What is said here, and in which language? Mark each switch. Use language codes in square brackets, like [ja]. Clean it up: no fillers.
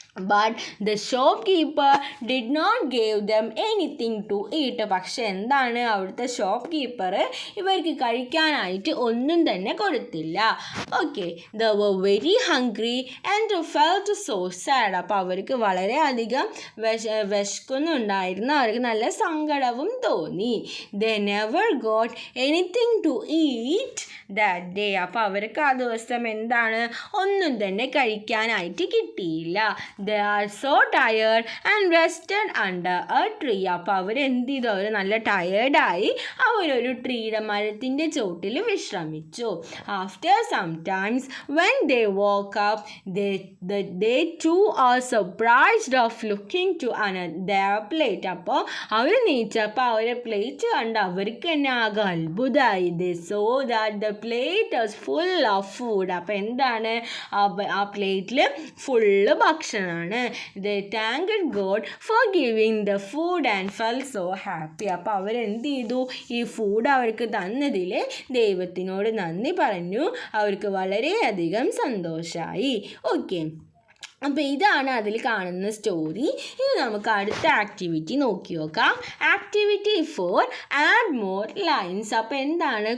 [en] But the shopkeeper did not give them anything to eat. [ml] പക്ഷെ എന്താണ്? അവിടുത്തെ ഷോപ്പ്കീപ്പർ ഇവർക്ക് കഴിക്കാനായിട്ട് ഒന്നും തന്നെ കൊടുത്തില്ല. [en] Okay, they were very hungry and felt so sad. [ml] അപ്പോൾ അവർക്ക് വളരെയധികം വിശക്കുന്നുണ്ടായിരുന്നു, അവർക്ക് നല്ല സങ്കടവും തോന്നി. [en] They never got anything to eat that day. [ml] അപ്പോൾ അവർക്ക് ആ ദിവസം എന്താണ്? ഒന്നും തന്നെ കഴിക്കാനായിട്ട് കിട്ടിയില്ല. [en] they are so tired and rested under a tree. [ml] അപ്പോൾ അവരെന്ത് ചെയ്തു? അവർ നല്ല ടയേർഡായി അവരൊരു ട്രീയുടെ മരത്തിൻ്റെ ചോട്ടിൽ വിശ്രമിച്ചു. [en] After some times when they woke up, they too are surprised of looking to their plate. [ml] അപ്പോൾ അവർ നീച്ചപ്പോൾ അവരെ പ്ലേറ്റ് കണ്ട് അവർക്ക് തന്നെ ആകെ അത്ഭുതമായി. [en] They saw that the plate was full of food. [ml] അപ്പോൾ എന്താണ് ആ പ്ലേറ്റിൽ ഫുള്ള് ഭക്ഷണമാണ്. [en] They thanked God for giving the food and felt so happy. [ml] അപ്പോൾ അവരെന്ത് ചെയ്തു? ഈ ഫുഡ് അവർക്ക് തന്നതിൽ ദൈവത്തിനോട് നന്ദി പറഞ്ഞു. അവർക്ക് വളരെയധികം സന്തോഷമായി. ഓക്കെ, അപ്പോൾ ഇതാണ് അതിൽ കാണുന്ന സ്റ്റോറി. ഇനി നമുക്ക് അടുത്ത ആക്ടിവിറ്റി നോക്കി നോക്കാം. [en] Activity 4, add more lines. [ml] അപ്പോൾ എന്താണ്?